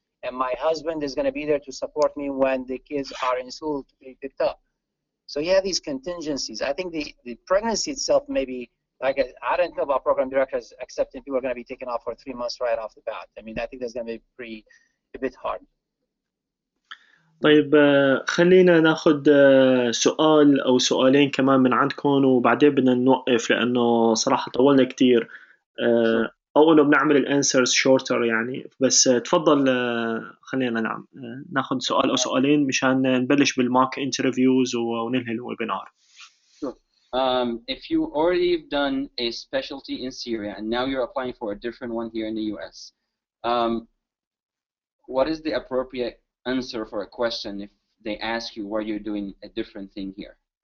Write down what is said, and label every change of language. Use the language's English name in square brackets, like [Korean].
[English] And my husband is going to be there to support me when the kids are in school to be picked up. So you have these contingencies. I think the pregnancy itself maybe, like I don't know about program directors accepting people are going to be taken off for 3 months right off the bat. I mean, I think that's going to be a bit hard. [Arabic] طيب خلينا ناخد سؤال أو سؤالين كمان من عندكم وبعدين بدنا نوقف لأنه صراحة طولنا كتير أو إنه بنعمل [English] الأنسرز شورتر [Arabic] يعني بس تفضل خلينا ناخد سؤال أو سؤالين مشان نبلش [English] بالماك انترفيوز [Arabic] وننهي الويبينار. [English] If you already done a specialty in Syria and now you're applying for a different one here in the US, what is the appropriate answer for a question if they ask you why you're doing a different thing here?